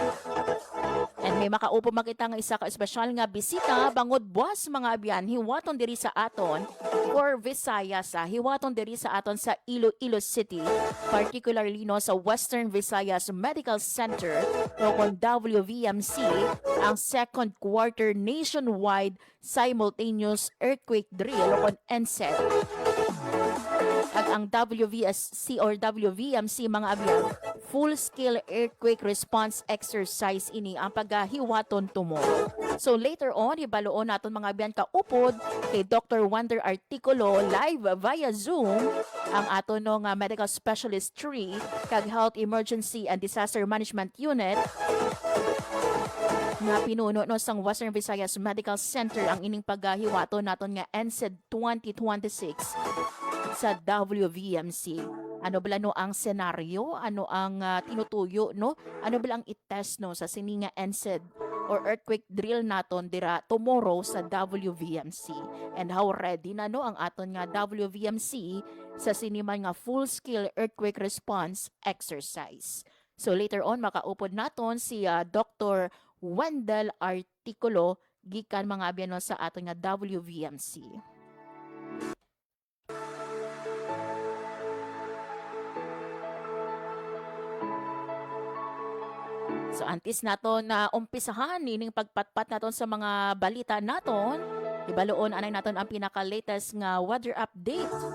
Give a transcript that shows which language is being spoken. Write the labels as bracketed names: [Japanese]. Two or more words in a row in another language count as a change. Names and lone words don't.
[Hiligaynon] And may makaupo makita nga isa ka espesyal nga bisita bangod buwas mga abyan hiwaton diri sa aton for Visayas hiwaton diri sa aton sa Iloilo City, particularly no sa Western Visayas Medical Center o kon WVMC ang [English] second quarter nationwide simultaneous earthquake drill [Hiligaynon] o kon NSED. At ang WVSC or WVMC mga abyan [English] full-scale earthquake response exercise [Hiligaynon] ini ang paghiwaton tomorrow. [English] So later on, [Hiligaynon] ibaloon naton mga abyan kaupod kay Dr. Wonder Articulo [English] live via Zoom [Hiligaynon] ang aton no nga [English] medical specialist 3 [Hiligaynon] kag Health Emergency and Disaster Management Unit nga pinuno no sang Western Visayas Medical Center ang ining paghiwaton naton nga NSED 2026 sa WVMC. Ano bala no ang senaryo? Ano ang tinutuyo no? Ano bala ang itest no sa sininga NSED or [English] earthquake drill [Hiligaynon] naton dira tomorrow sa WVMC? [English] And how ready [Hiligaynon] na no ang aton nga WVMC sa siniman nga [English] full-scale earthquake response exercise? So later on [Hiligaynon] makaupod naton si Dr. Wendell Articulo gikan mga abyan no sa aton nga WVMC. So antes naton na umpisahan nining pagpatpat naton sa mga balita naton, ibaloon anay naton ang pinaka-latest nga [English] weather update.